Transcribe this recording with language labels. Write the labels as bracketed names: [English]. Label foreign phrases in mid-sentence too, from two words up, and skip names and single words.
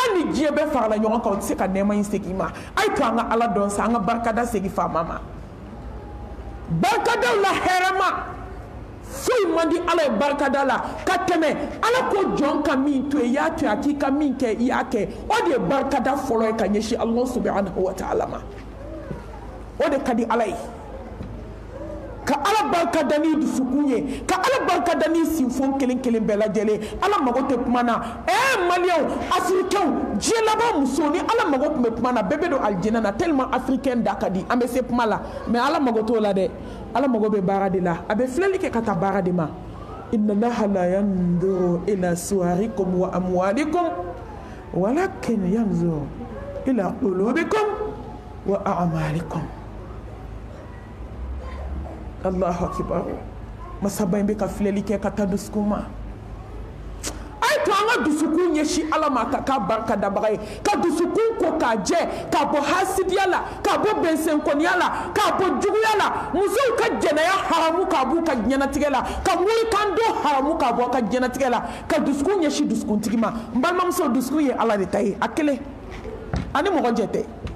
[Bambara] ni diɲɛ bɛɛ farala ɲɔgɔn kan o tɛ se ka nɛɛma in segin ma a ye to an ka Ala dɔn sa an ka barikada segin faama ma barikadaw la hɛrɛma foyi man di Ala ye barikada la ka tɛmɛ Ala ko jɔn ka min to yen i y'a to yen a k'i ka min kɛ i y'a kɛ o de ye barikada fɔlɔ ye ka ɲɛsin [Arabic] الله سبحانه وتعالى [Bambara] ma o de ka di Ala ye ka ala barka dani dusukunye ka ala barka dani sinfon kelen kelen bɛɛ lajɛlen ala mago tɛ kuma na maliyɛnw africains diɲɛ laban muso ni ala mago tun bɛ kuma na bɛɛ bɛ don alijinɛ na [French] tellement africain [Bambara] da ka di an bɛ se kuma la mais ala mago t'o la dɛ ala mago bɛ baara de la a bɛ filɛli kɛ ka taa baara de ma [Arabic] إن الله لا ينظر إلى صوركم وأموالكم ولكن ينظر إلى قلوبكم وأعمالكم الله أكبر [Bambara] masaba in bɛ ka filɛli kɛ ka taa dusukun ma a ye to an ka dusukun ɲɛsin ala ma ka k'a barika dabaga ye ka dusukun ko k'a jɛ k'a bɔ hasidiya la k'a bɔ bɛnsɛnkɔniya la k'a bɔ juguya la musow ka jɛnɛya haramu k'a b'u ka diɲɛnatigɛ la ka morikan don haramu k'a bɔ a ka diɲɛnatigɛ la ka dusukun ɲɛsin dusukuntigi ma n balimamuso dusukun ye ala de ta ye a kelen ani mɔgɔ jɛ tɛ